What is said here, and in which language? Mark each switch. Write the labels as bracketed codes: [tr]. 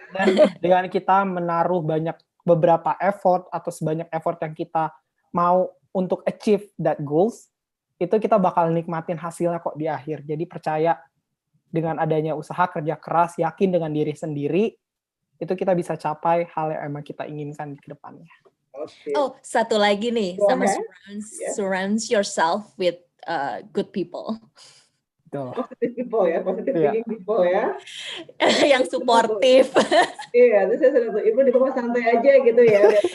[id] Dan dengan kita menaruh beberapa effort atau sebanyak effort yang kita mau untuk [en] achieve that goals, [id] itu kita bakal nikmatin hasilnya kok di akhir. Jadi percaya dengan adanya usaha, kerja keras, yakin dengan diri sendiri, itu kita bisa capai hal yang emang kita inginkan di kedepannya. [en] Okay. [id] Oh, satu lagi nih, sama [en] surrounds yourself with good people. Positive people ya, positive thinking people ya. [id] Yang suportif. Iya, itu saya sudah tuh, Ibu di rumah santai aja gitu ya.